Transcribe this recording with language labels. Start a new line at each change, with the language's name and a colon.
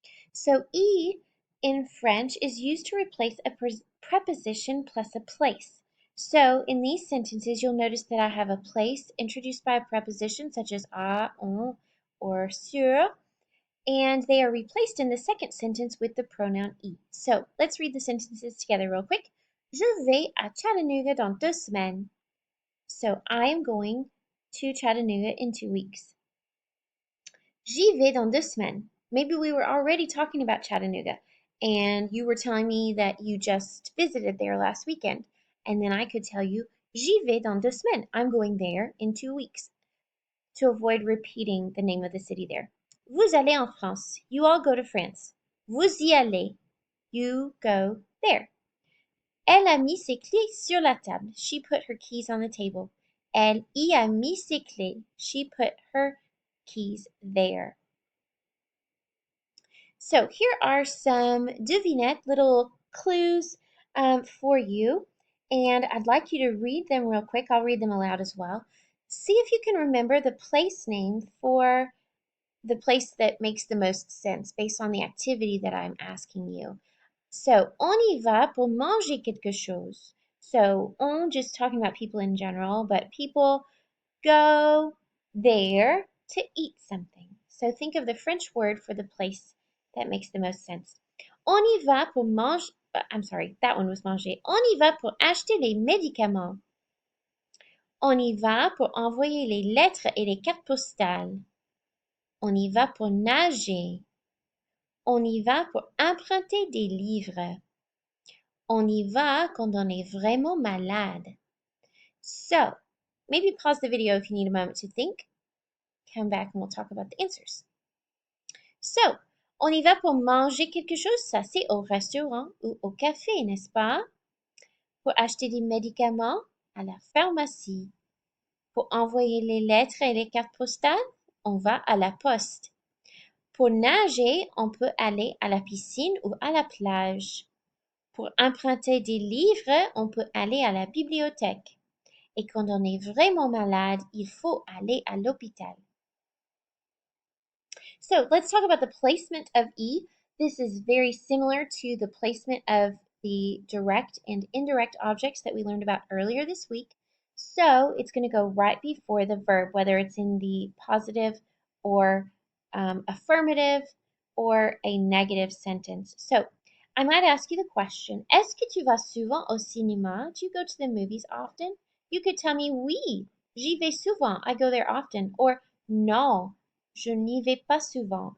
English: So "y" in French is used to replace a preposition plus a place. So in these sentences, you'll notice that I have a place introduced by a preposition such as à, on, or sur, and they are replaced in the second sentence with the pronoun "y". So let's read the sentences together real quick.
French: Je vais à Chattanooga dans 2 semaines.
English: So I am going to Chattanooga in 2 weeks.
French: J'y vais dans 2 semaines.
English: Maybe we were already talking about Chattanooga and you were telling me that you just visited there last weekend. And then I could tell you,
French: J'y vais dans 2 semaines.
English: I'm going there in 2 weeks to avoid repeating the name of the city there.
French: Vous allez en France.
English: You all go to France.
French: Vous y allez.
English: You go there.
French: Elle a mis ses clés sur la table.
English: She put her keys on the table.
French: Elle y a mis ses clés.
English: She put her keys there. So here are some devinettes, little clues for you. And I'd like you to read them real quick. I'll read them aloud as well. See if you can remember the place name for the place that makes the most sense based on the activity that I'm asking you.
French: So, on y va pour manger quelque chose.
English: So, on just talking about people in general, but people go there to eat something. So, think of the French word for the place that makes the most sense.
French: On y va pour manger.
English: I'm sorry, that one was manger.
French: On y va pour acheter les médicaments. On y va pour envoyer les lettres et les cartes postales. On y va pour nager. On y va pour emprunter des livres. On y va quand on est vraiment malade.
English: So, maybe pause the video if you need a moment to think. Come back and we'll talk about the answers.
French: So, on y va pour manger quelque chose, ça c'est au restaurant ou au café, n'est-ce pas? Pour acheter des médicaments, à la pharmacie. Pour envoyer les lettres et les cartes postales, on va à la poste. Pour nager, on peut aller à la piscine ou à la plage. Pour emprunter des livres, on peut aller à la bibliothèque. Et quand on est vraiment malade, il faut aller à l'hôpital.
English: So let's talk about the placement of E. This is very similar to the placement of the direct and indirect objects that we learned about earlier this week. So it's going to go right before the verb, whether it's in the positive or affirmative or a negative sentence. So I might ask you the question,
French: est-ce que tu vas souvent au cinéma?
English: Do you go to the movies often? You could tell me,
French: oui, j'y vais souvent.
English: I go there often.
French: Or non, je n'y vais pas souvent.